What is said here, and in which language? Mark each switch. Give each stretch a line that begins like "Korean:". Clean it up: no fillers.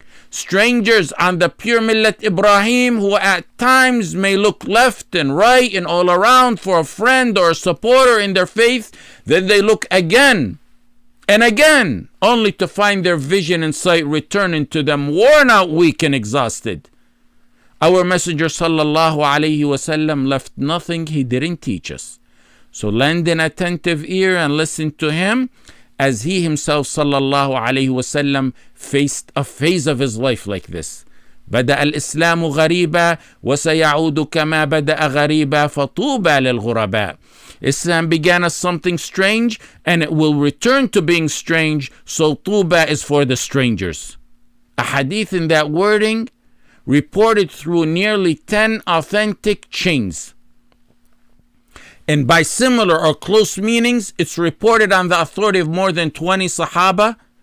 English: Strangers on the pure Millat Ibrahim who at times may look left and right and all around for a friend or a supporter in their faith, then they look again and again, only to find their vision and sight returning to them worn out, weak and exhausted. Our Messenger sallallahu alayhi wa sallam left nothing he didn't teach us. So lend an attentive ear and listen to him, as he himself sallallahu alayhi wa sallam faced a phase of his life like this.
Arabic: بدأ الإسلام غريبا وسيعود كما بدأ غريبا فطوبى للغرباء.
English: Islam began as something strange and it will return to being strange, so Tūbā is for the strangers. A hadith in that wording reported through nearly 10 authentic chains. And by similar or close meanings, it's reported on the authority of more than 20 Sahaba,